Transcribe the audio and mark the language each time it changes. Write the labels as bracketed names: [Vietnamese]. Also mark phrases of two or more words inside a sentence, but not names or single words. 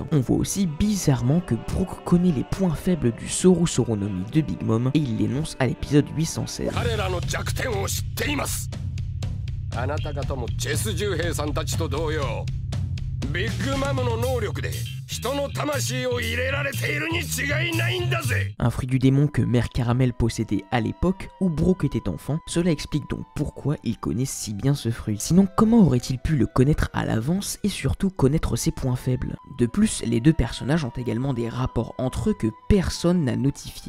[French] On voit aussi bizarrement que Brooke connaît les points faibles du Soru Soronomi de Big Mom et il l'énonce à l'épisode 816. [Japanese] Big Mom の能力で人の魂を入れられているに違いないんだぜ。 [French] Un fruit du démon que Mère Caramel possédait à l'époque où Brooke était enfant, cela explique donc pourquoi il connaît si bien ce fruit. Sinon, comment aurait-il pu le connaître à l'avance et surtout connaître ses points faibles? De plus, les deux personnages ont également des rapports entre eux que personne n'a notifiés.